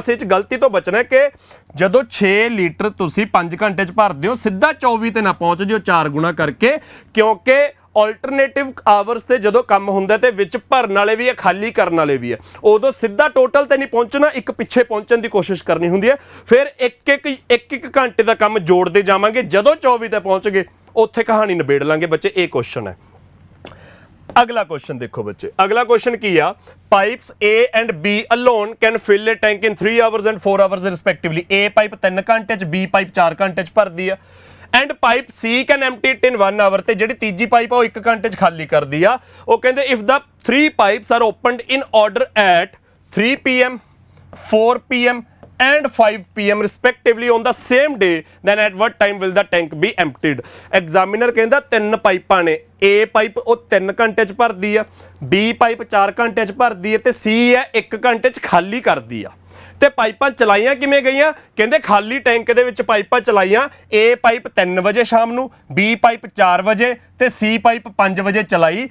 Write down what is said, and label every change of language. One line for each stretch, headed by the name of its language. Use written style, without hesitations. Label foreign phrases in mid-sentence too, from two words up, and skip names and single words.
Punjabi: ਬਸ ਇਹ 'ਚ ਗਲਤੀ ਤੋਂ ਬਚਣਾ ਕਿ ਜਦੋਂ 6 ਲੀਟਰ ਤੁਸੀਂ 5 ਘੰਟੇ 'ਚ ਭਰਦੇ ਹੋ, ਸਿੱਧਾ 24 ਤੇ ਨਾ ਪਹੁੰਚ ਜਿਓ 4 ਗੁਣਾ ਕਰਕੇ, ਕਿਉਂਕਿ
English: alternative hours
Punjabi: ਤੇ ਜਦੋਂ ਕੰਮ ਹੁੰਦਾ ਤੇ ਵਿੱਚ ਭਰਨ ਵਾਲੇ ਵੀ ਹੈ, ਖਾਲੀ ਕਰਨ ਵਾਲੇ ਵੀ ਹੈ, ਉਦੋਂ ਸਿੱਧਾ ਟੋਟਲ ਤੇ ਨਹੀਂ ਪਹੁੰਚਣਾ, ਇੱਕ ਪਿੱਛੇ ਪਹੁੰਚਣ ਦੀ ਕੋਸ਼ਿਸ਼ ਕਰਨੀ ਹੁੰਦੀ ਹੈ। ਫਿਰ ਇੱਕ ਘੰਟੇ ਦਾ ਕੰਮ ਜੋੜਦੇ ਜਾਵਾਂਗੇ, ਜਦੋਂ 24 ਤੇ ਪਹੁੰਚ ਗਏ ਉੱਥੇ ਕਹਾਣੀ ਨਿਬੇੜ ਲਾਂਗੇ ਬੱਚੇ। ਇਹ ਕੁਐਸਚਨ ਹੈ। ਅਗਲਾ ਕੁਐਸਚਨ ਦੇਖੋ ਬੱਚੇ, ਅਗਲਾ ਕੁਐਸਚਨ ਕੀ ਆ?
English: ਪਾਈਪਸ A and B alone can fill a tank in 3 hours and 4 hours respectively.
Punjabi: A ਪਾਈਪ 3 ਘੰਟੇ 'ਚ, B ਪਾਈਪ 4 ਘੰਟੇ 'ਚ ਭਰਦੀ ਆ।
English: and pipe C can empty it in 1 hour,
Punjabi: ਤੇ ਜਿਹੜੀ ਤੀਜੀ ਪਾਈਪ ਆ ਉਹ 1 ਘੰਟੇ 'ਚ ਖਾਲੀ ਕਰਦੀ ਆ। ਉਹ ਕਹਿੰਦੇ
English: if the 3 pipes are opened in order at 3 PM, 4 PM and 5 PM respectively on the same day, then at what time will the tank be emptied?
Punjabi: ਐਗਜ਼ਾਮੀਨਰ ਕਹਿੰਦਾ 3 ਪਾਈਪਾਂ ਨੇ, A ਪਾਈਪ ਉਹ 3 ਘੰਟੇ 'ਚ ਭਰਦੀ ਆ, B ਪਾਈਪ 4 ਘੰਟੇ 'ਚ ਭਰਦੀ ਹੈ, ਤੇ C ਹੈ 1 ਘੰਟੇ 'ਚ ਖਾਲੀ ਕਰਦੀ ਆ। ਤੇ ਪਾਈਪਾਂ ਚਲਾਈਆਂ ਕਿਵੇਂ ਗਈਆਂ? ਕਹਿੰਦੇ ਖਾਲੀ ਟੈਂਕ ਦੇ ਵਿੱਚ ਪਾਈਪਾਂ ਚਲਾਈਆਂ। A ਪਾਈਪ 3 ਵਜੇ ਸ਼ਾਮ ਨੂੰ, B ਪਾਈਪ 4 ਵਜੇ ਤੇ C ਪਾਈਪ 5 ਵਜੇ ਚਲਾਈ।